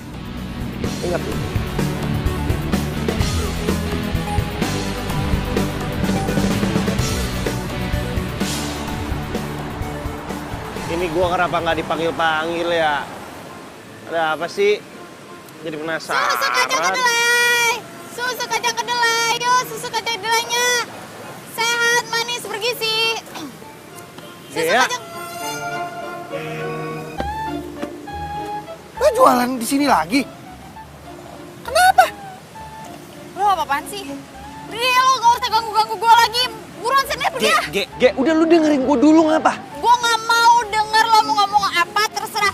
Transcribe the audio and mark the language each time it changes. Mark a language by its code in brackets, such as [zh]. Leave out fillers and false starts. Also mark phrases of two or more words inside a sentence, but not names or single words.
[id] Ingat lu. Ini gua kenapa nggak dipanggil-panggil ya? Ada apa sih? Jadi penasaran. Susu kacang kedelai. Susu kacang kedelai. Yuk, susu kacang kedelainya. Sehat, manis, bergizi. Susu kacang. Lo jualan di sini lagi? Kenapa? Lo apa-apaan sih? Pergi lo, gak usah ganggu-ganggu gue lagi. Buruan sini, pergi ya. Ge, udah lu dengerin gua dulu ngapa? Gue gak mau denger lo mau ngomong apa, terserah.